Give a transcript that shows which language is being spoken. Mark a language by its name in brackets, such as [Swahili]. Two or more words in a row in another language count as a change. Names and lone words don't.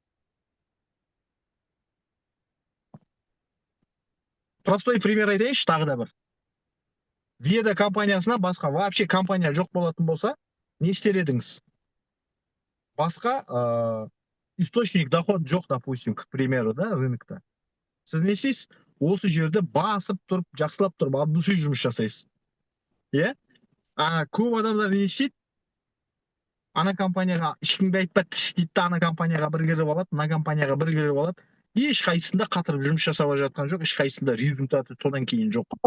[Kazakh] Простой пример айтайыншы, тағы да бір. Веда компаниясына басқа вообще компания жоқ болатын болса, не істер едіңіз? Басқа [Russian] источник доход [Kazakh] жоқ, [Russian] допустим, к примеру, [Kazakh] да, рынокта. Сіз не істейсіз? Осы жерде басып тұрып, жақсылап тұрып, [Russian] от души [Kazakh] жұмыс жасайсыз. Е? Көп адамдар не істейді? Ана компанияға ешкімге айтпайды дейді, ана компанияға бір кіріп алады, мына компанияға бір кіріп алады. Ешқайсысында қатырып жұмыс жасап жатқан жоқ, ешқайсысында результаты содан кейін жоқ.